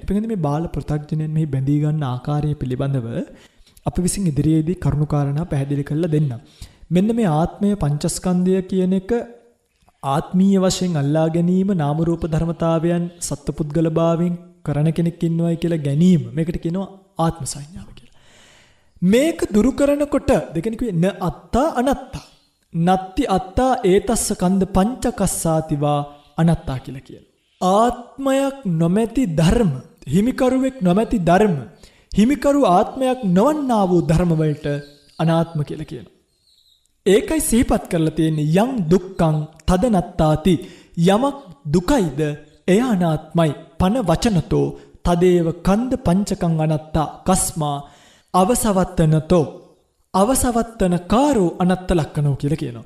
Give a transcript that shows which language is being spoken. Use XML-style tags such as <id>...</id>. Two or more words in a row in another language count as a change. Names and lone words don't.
<si>පිටින් මේ බාල පෘථග්ජනයන් මෙහි බැඳී ගන්න ආකාරය පිළිබඳව අපි විසින් ඉදිරියේදී කරුණාකාරණා පැහැදිලි කරලා දෙන්න. මෙන්න මේ ආත්මය පංචස්කන්ධය කියන එක ආත්මීය වශයෙන් අල්ලා ගැනීම නාම රූප ධර්මතාවයන් සත්පුද්ගල භාවයෙන් කරන කෙනෙක් ඉන්නවයි කියලා ගැනීම මේකට කියනවා ආත්ම සංඥාව කියලා. මේක දුරු කරනකොට දෙකෙනෙ කිව්වේ</si> <pi>න අත්තා අනත්තා. නත්ති අත්තා ඒතස්ස කන්ද පංචකස්සාතිවා අනත්තා</pi> <si>කියලා කියනවා. ආත්මයක් නොමැති ධර්ම, හිමිකරුවෙක් නොමැති ධර්ම, හිමිකරු ආත්මයක් නොවන්නා වූ ධර්ම වලට අනාත්ම කියලා කියනවා. ඒකයි සිහිපත් කරලා තියෙන්නේ</si> <pi>යම් දුක්ඛං තදනත්තාති</pi> <si>යමක් දුකයිද එය අනාත්මයි</si> <pi>පන වචනතෝ තදේව කන්ද පංචකං අනත්තා කස්මා අවසවත්තනතෝ අවසවත්තන කාරෝ අනත්ත ලක්කනෝ</pi> <si>කියලා කියනවා.</si>